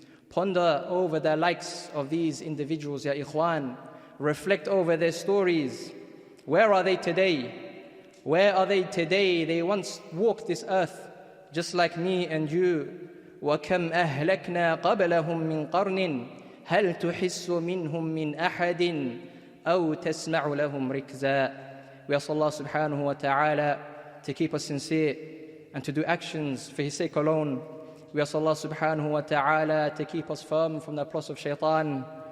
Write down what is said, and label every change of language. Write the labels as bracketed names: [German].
[English] Ponder over the likes of these individuals, ya ikhwan. Reflect over their stories. Where are they today? They once walked this earth just like me and you. [Arabic] وَكَمْ أَهْلَكْنَا قَبْلَهُمْ مِنْ قَرْنٍ هل تحس منهم من أحد أو تسمع لهم ركزا. [English] We ask Allah subhanahu wa ta'ala to keep us sincere and to do actions for His sake alone. We ask Allah subhanahu wa ta'ala to keep us firm from the plots of Shaytān.